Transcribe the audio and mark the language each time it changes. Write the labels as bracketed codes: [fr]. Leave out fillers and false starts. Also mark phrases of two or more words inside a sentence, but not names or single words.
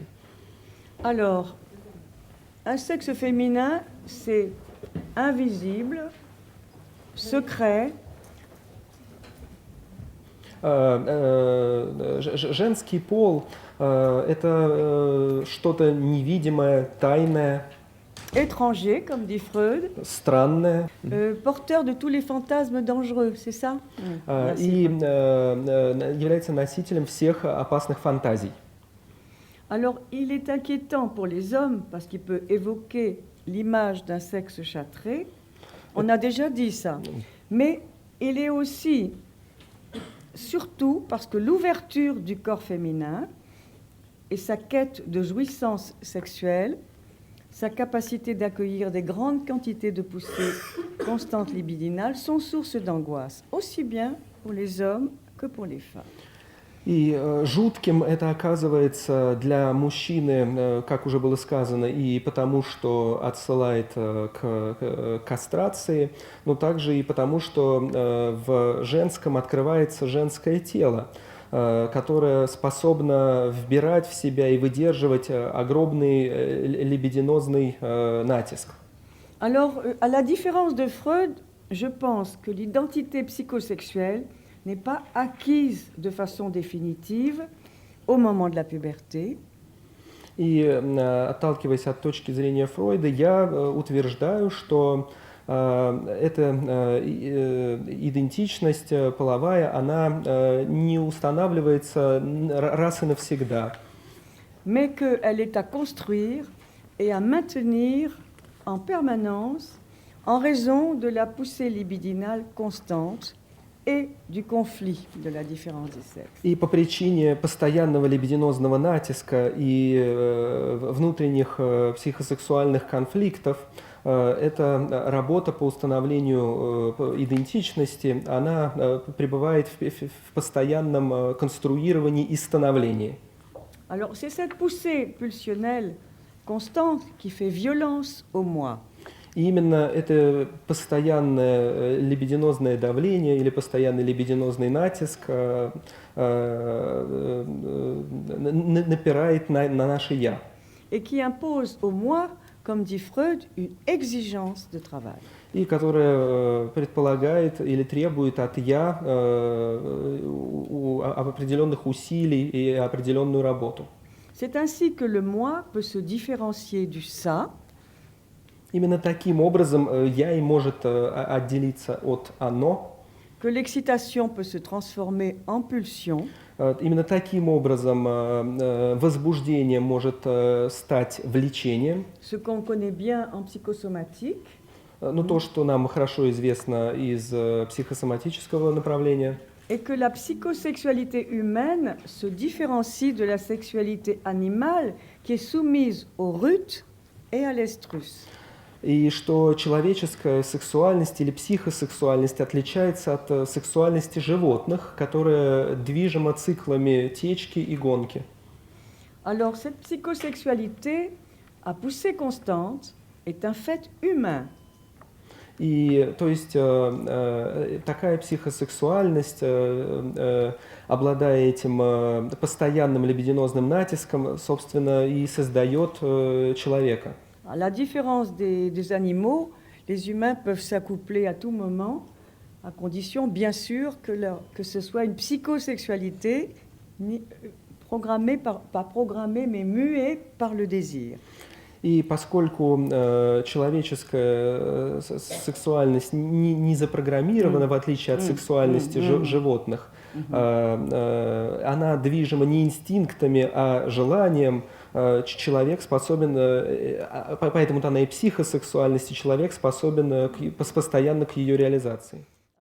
[fr] Alors, un sexe féminin, c'est invisible, secret, [ru] Женский пол это что-то невидимое, тайное, [fr] étranger, comme dit Freud, [ru] странное [fr] porteur de tous les fantasmes dangereux, c'est ça? [ru] и является носителем всех опасных фантазий. [fr] Alors, il est inquiétant pour les hommes parce qu'il peut évoquer l'image d'un sexe châtré. On a déjà dit ça. Mais il est aussi, surtout parce que l'ouverture du corps féminin et sa quête de jouissance sexuelle, sa capacité d'accueillir des grandes quantités de poussées constantes libidinales sont source d'angoisse, aussi bien pour les hommes que pour les femmes. [ru] И жутким это оказывается для мужчины, как уже было сказано, и потому, что отсылает к кастрации, но также и потому, что в женском открывается женское тело, которое способно вбирать в себя и выдерживать огромный либидинозный натиск. [fr] Alors, à la différence de Freud, je pense que l'identité psychosexuelle n'est pas acquise de façon définitive au moment de la puberté. [ru] И отталкиваясь от точки зрения Фройда, я утверждаю, что эта идентичность половая, она не устанавливается раз и навсегда. [fr] Mais qu'elle est à construire et à maintenir en permanence en raison de la poussée libidinale constante et du conflit de la différence des sexes. [ru] И по причине постоянного либидинозного натиска и внутренних психосексуальных конфликтов, эта работа по установлению идентичности, она пребывает в постоянном конструировании и становлении. [fr] Alors, c'est cette poussée pulsionnelle constante qui fait violence au moi. [ru] И именно это постоянное либидинозное давление или постоянный либидинозный натиск напирает на наше «я». [fr] Et qui impose au moi, comme dit Freud, une exigence de travail. [ru] И которая предполагает или требует от «я» определенных усилий и определенную работу. [fr] C'est ainsi que le moi peut se différencier du ça. [ru] Именно таким образом «я» и может отделиться от «оно». [fr] Que l'excitation peut se transformer en pulsion. [ru] Именно таким образом возбуждение может стать влечением. [fr] Ce qu'on connaît bien en psychosomatique. [ru] Ну, то, что нам хорошо известно из психосоматического направления. [fr] Et que la psychosexualité humaine se différencie de la sexualité animale qui est soumise au rut et à l'estrus. [ru] И что человеческая сексуальность или психосексуальность отличается от сексуальности животных, которая движима циклами течки и гонки. [fr] Alors, cette psychosexualité à poussée constante est un fait humain. [ru] И, то есть, такая психосексуальность, обладая этим постоянным либидинозным натиском, собственно, и создает человека. [fr] À la différence des animaux, les humains peuvent s'accoupler à tout moment, à condition, bien sûr, que ce soit une psychosexualité programmée, pas programmée, mais muée par le désir. [ru] И поскольку человеческая сексуальность не запрограммирована, в отличие от сексуальности животных, она движима не инстинктами, а желанием, человек способен, поэтому она и психосексуальность, и человек способен постоянно к ее реализации.